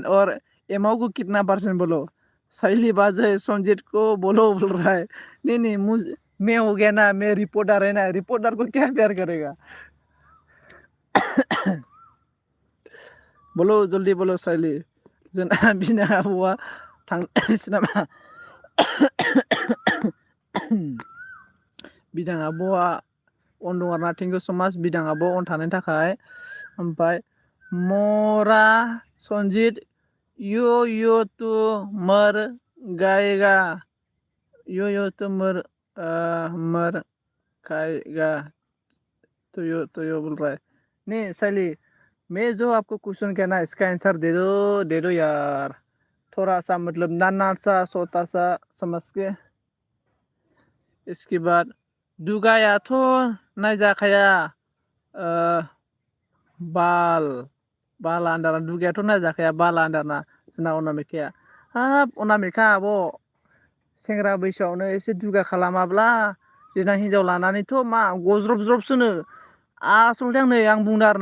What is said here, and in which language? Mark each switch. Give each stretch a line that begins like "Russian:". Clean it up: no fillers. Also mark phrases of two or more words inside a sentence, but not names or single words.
Hindi: और एमओ को कितना परसेंट बोलो? सही बात है, संजीत को बोलो बोल रहा है। नहीं मुझे, मैं हो गया ना, मैं रिपोर्टर है ना, रिपोर्टर को क्या प्यार करेगा? बोलो जल्दी बोलो
Bodo: साइली, जोंना बिना हुआ थांनोसै नामा? बिदां आब'आ अन दं आरोना,
English: thank you so much
Bodo: बिदां आब' अन थानायनि थाखाय।
Hindi: ओमफ्राय मरा संजीत, यो तो मर गाएगा, यो तो मर खाएगा, तो यो बोल रहा है। नहीं साइली, मैं जो आपको क्वेश्चन किया ना इसका आंसर दे दो यार। थोड़ा सा मतलब नाना सा छोटा सा समझ के। इसके बाद
Bodo: दुगायाथ' नायजाखाया बाल बाला आन्दारा, दुगायाथ' नायजाखाया बाला आन्दारना जोंना अनामिकाया। हाब अनामिका आब', सेंग्रा बैसोआवनो एसे दुगा खालामाब्ला देनां हिनजाव लानानैथ' मा गज्रब ज्रबसोनो आसलथे आं बुंदों आरो